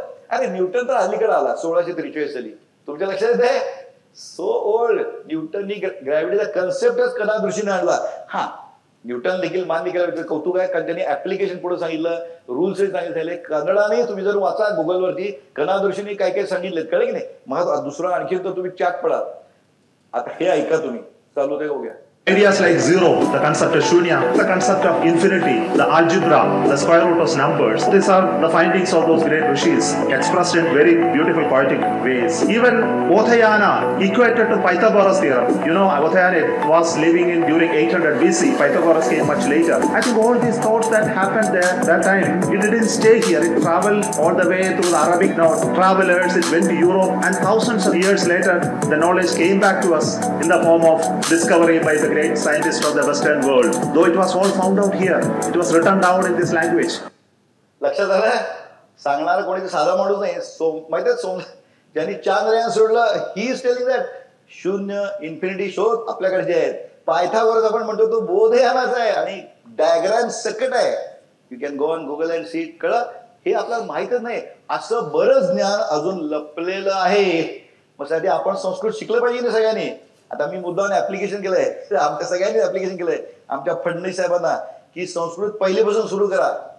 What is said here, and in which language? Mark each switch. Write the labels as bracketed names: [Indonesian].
[Marathi] अरे न्यूटन तर अलीकडे आला 1643 साली तुमच्या लक्षात येते [English] so old [Marathi] न्यूटननी ग्रॅव्हिटीचा कन्सेप्टच कनाद ऋषीने आणला हा न्यूटन देखील मान्य केलं कौतुक आहे कारण त्यांनी ऍप्लिकेशन पुढे सांगितलं रूल्स सांगितले कन्नडाने तुम्ही जर वाचा गुगलवरती कनाद ऋषीने काय काय सांगितलं कळलं की नाही मग दुसरं आणखी तर तुम्ही चॅट पडा आता हे ऐका तुम्ही चालू ते बघूया [English] Ideas like zero, the concept of shunya, the concept of infinity, the algebra, the square root of numbers. These are the findings of those great rishis expressed in very beautiful poetic ways. Even Otayana equated to Pythagoras theorem. You know, Otayana was living in during 800 BC. Pythagoras came much later. I think all these thoughts that happened there that time, it didn't stay here. It traveled all the way through the Arabic north. Travelers, it went to Europe, and thousands of years later, the knowledge came back to us in the form of discovery by the great scientists of the Western world. Though it was all found out here, it was written down in this language. [Marathi] लक्षात आलं सांगणार कोणी साधा माणूस नाही माहिती सोम ज्यांनी चांद्रयान सोडलं [English] he is telling that [Marathi] शून्य इन्फिनिटी शोध आपल्याकडे जे आहेत पायथागोरस आपण म्हणतो तो बोधयानाच आहे आणि डायग्राम सकट आहे [English] you can go on Google and see [Marathi] कळलं हे आपल्याला माहितच नाही असं बरंच ज्ञान अजून लपलेलं आहे मग साठी आपण संस्कृत शिकलं पाहिजे ना सगळ्यांनी आता मी मुद्दाने ऍप्लिकेशन केलंय आमच्या सगळ्यांनी ऍप्लिकेशन केलंय आमच्या फडणवीस साहेबांना की संस्कृत पहिलेपासून सुरू करा